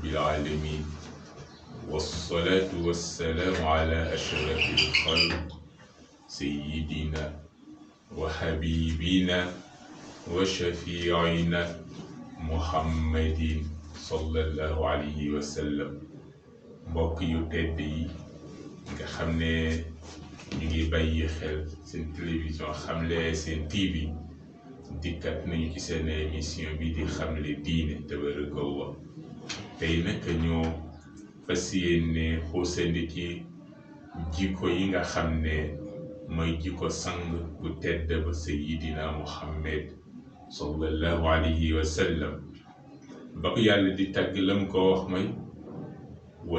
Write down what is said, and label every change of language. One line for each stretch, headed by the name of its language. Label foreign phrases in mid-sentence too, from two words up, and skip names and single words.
Arabic: العالمين والصلاة والسلام على أشرف الخلق سيدنا وحبيبنا وشفيعنا محمد صلى الله عليه وسلم
Wolof: mbokk yu tedd yi nga xam ne ñu ngi bàyyi xel seen télévision Xamle Sen TV dikkat nañu ci seen émission bi di xamle diine tabarakallah tey nag ñoo fas yéene xuusandi ci jikko yi nga xam ne mooy jikko sang bu tedd ba Sayyidina Muhammad
Arabic: صلى الله عليه وسلم
Wolof: ba ko yàlla di tagg lam ko wax mooy wa